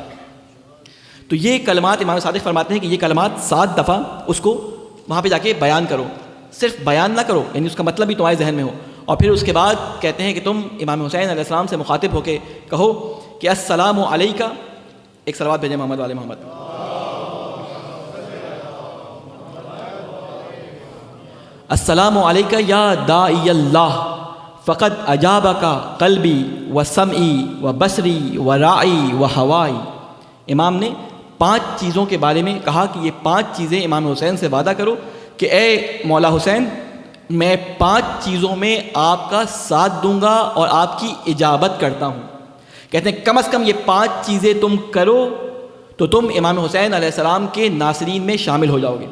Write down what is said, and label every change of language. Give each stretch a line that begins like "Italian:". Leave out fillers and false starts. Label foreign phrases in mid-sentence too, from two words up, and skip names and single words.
Urdu: تو یہ کلمات امام صادق فرماتے ہیں کہ یہ کلمات 7 دفعہ اس کو وہاں پہ جا کے بیان کرو، صرف بیان نہ کرو، یعنی اس کا مطلب بھی تمہارے ذہن میں ہو، اور پھر اس کے بعد کہتے ہیں کہ تم امام حسین
Arabic: علیہ السلام
Urdu: سے مخاطب ہو کے کہو کہ
Arabic: السلام علیکہ،
Urdu: ایک صلوات بھیجیں محمد والے محمد۔
Arabic: السلام علیکہ یا داعی اللہ فقد اجابک قلبی و سمعی و بصری و راعی و ہوائی۔
Urdu: امام نے 5 چیزوں کے بارے میں کہا کہ یہ 5 چیزیں امام حسین سے وعدہ کرو کہ اے مولا حسین میں 5 چیزوں میں آپ کا ساتھ دوں گا اور آپ کی اجابت کرتا ہوں۔ کہتے ہیں کم از کم یہ 5 چیزیں تم کرو تو تم امام حسین
Arabic: علیہ السلام
Urdu: کے ناصرین میں شامل ہو جاؤ گے۔